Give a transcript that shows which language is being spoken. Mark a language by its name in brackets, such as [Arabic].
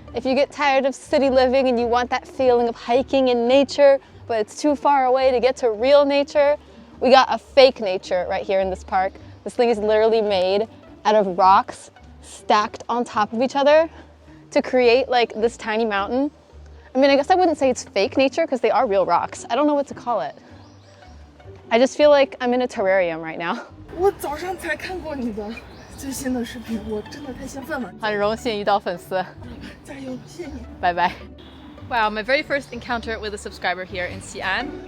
[English] If you get tired of city living and you want that feeling of hiking in nature, but it's too far away to get to real nature, we got a fake nature right here in this park. This thing is literally made out of rocks stacked on top of each other to create like this tiny mountain. I mean, I guess I wouldn't say it's fake nature because they are real rocks. I don't know what to call it. I just feel like I'm in a terrarium right now. [Chinese] 我早上才看过你的最新的视频，我真的太兴奋了。很荣幸遇到粉丝。加油，谢谢你。 [English] Bye bye. Wow, my very first encounter with a subscriber here in Xi'an.